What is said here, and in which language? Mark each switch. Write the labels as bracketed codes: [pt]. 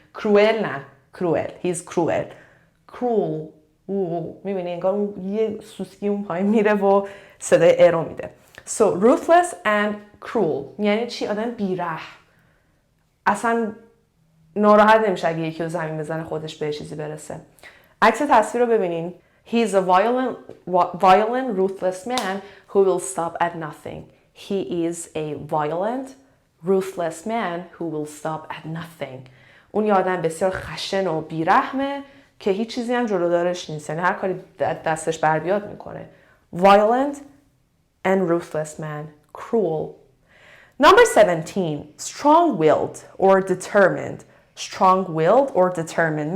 [en] Cruel نه. Cruel. He's cruel. Cruel. [fa] میبینی انگار یه سوسکی اون پایین میره و صدای ارو میده. [en] So ruthless and cruel [fa] یعنی چی؟ آدم بیرحم. اصلا ناراحت نمیشه اگه یکی رو زمین بزنه خودش به چیزی برسه. عکس تصویر رو ببینین. [en] He's a violent, ruthless man who will stop at nothing. He is a violent, ruthless man who will stop at nothing. [fa] اون یه آدم بسیار خشن و بیرحمه که هیچ چیزی هم جلودارش نیست. یعنی هر کاری دستش بر بیاد میکنه. [en] Violent and ruthless man. Cruel. Number 17. Strong-willed or determined. Strong-willed or determined.